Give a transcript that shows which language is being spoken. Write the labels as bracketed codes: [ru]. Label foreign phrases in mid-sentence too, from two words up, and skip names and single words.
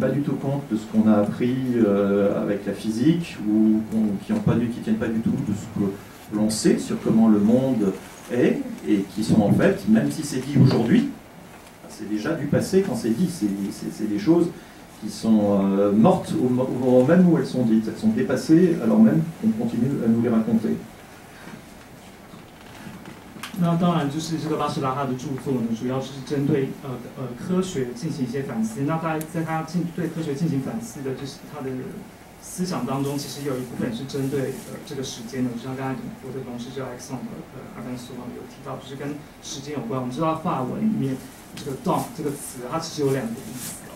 [fr] pas du tout compte de ce qu'on a appris avec la physique ou qui ne tiennent pas du tout de ce que l'on sait sur comment le monde est et qui sont en fait, même si c'est dit aujourd'hui, c'est déjà du passé quand c'est dit, c'est des choses qui sont mortes au moment même où elles sont dites, elles sont dépassées alors même qu'on continue à nous les raconter. [zh] 那当然，就是这个巴士拉哈的著作呢，主要是针对科学进行一些反思。那在他对科学进行反思的，就是他的思想当中，其实有一部分是针对这个时间的。就像刚才我的同事就 Alexandre 阿甘苏有提到，就是跟时间有关。我们知道法文里面这个 temps 这个词，它其实有两个意思哦。